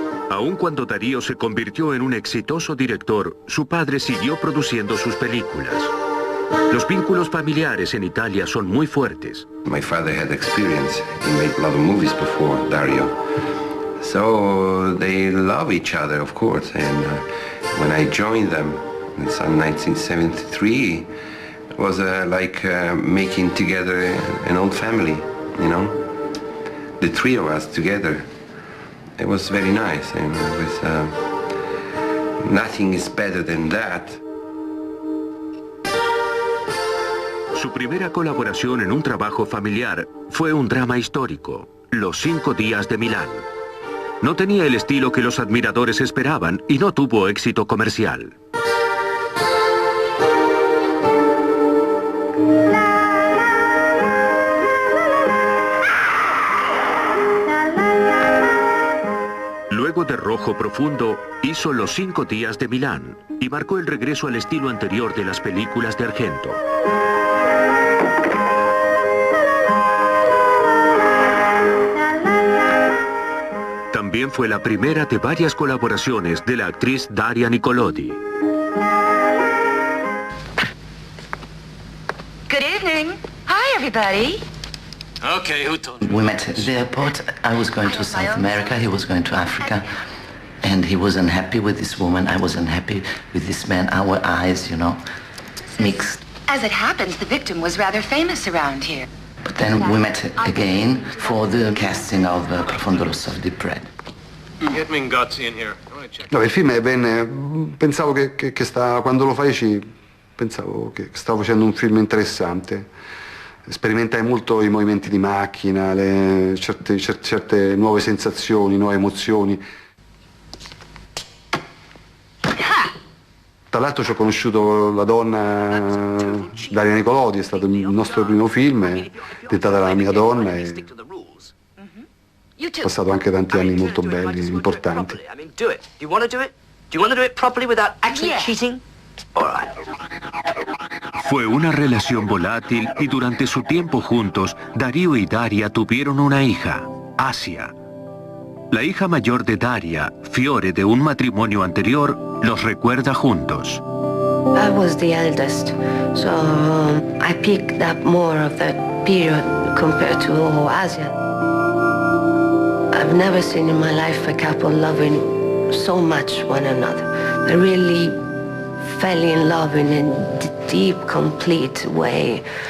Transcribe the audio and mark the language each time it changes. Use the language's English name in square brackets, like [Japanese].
[Spanish] Aun cuando Darío se convirtió en un exitoso director, su padre siguió produciendo sus películas. Los vínculos familiares en Italia son muy fuertes. [English] My father had experience. He made a lot of movies before Dario. So they love each other, of course. And when I joined them in 1973, it was like making together an old family, you know? The three of us together. It was very nice, and it was, nothing is better than that. [Spanish] Su primera colaboración en un trabajo familiar fue un drama histórico, Los 5 días de Milán. No tenía el estilo que los admiradores esperaban y no tuvo éxito comercial. Luego de Rojo Profundo, hizo Los 5 días de Milán y marcó el regreso al estilo anterior de las películas de Argento. También fue la primera de varias colaboraciones de la actriz Daria Nicolodi. [English] Good evening. Hi, everybody. Okay, who told you? We met at the airport. I was going to South America, he was going to Africa. And he was unhappy with this woman, I was unhappy with this man. Our eyes, you know, mixed. As it happens, the victim was rather famous around here. But then we met again for the casting of Profondo Rosso of Deep Red. Get Mingozzi in here. [Italian] No, il film pensavo che quando lo feci, pensavo che stavo facendo un film interessante. Sperimentai molto i movimenti di macchina, certe nuove sensazioni, nuove emozioni. Tra l'altro ci ho conosciuto la donna Daria Nicolodi, è stato il nostro primo film, è diventata la mia donna e ho passato anche tanti anni molto belli, importanti. [English] Do it. Do you want to do it? Do you want to do it properly without actually cheating? All right. [Spanish] Fue una relación volátil y durante su tiempo juntos, Dario y Daria tuvieron una hija, Asia. La hija mayor de Daria, Fiore, de un matrimonio anterior, los recuerda juntos. [English] I was the eldest, so I picked up more of that period compared to Asia. I've never seen in my life a couple loving so much one another. They really fell in love in a deep, complete way.